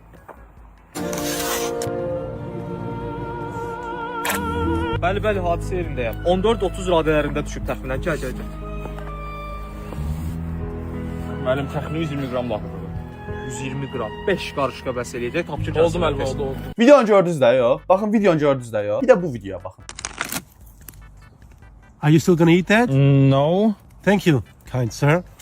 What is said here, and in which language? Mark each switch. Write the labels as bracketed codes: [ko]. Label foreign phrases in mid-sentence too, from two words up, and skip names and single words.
[az] Bəli, hadisə yerindəyəm. 14-30 radələrində düşüb təxminən. Gəl. Müəllim, təxmini 120 qram lazımdır. 120 qram. 5 qarışqa bəs eləyəcək. Tapşır gəlsin. Oldu müəllim, oldu. Videonu gördünüz də yo. Baxın videonu gördünüz də yo. Bir də bu videoya baxın. [en] Are you still gonna eat that? No. Thank you, kind sir.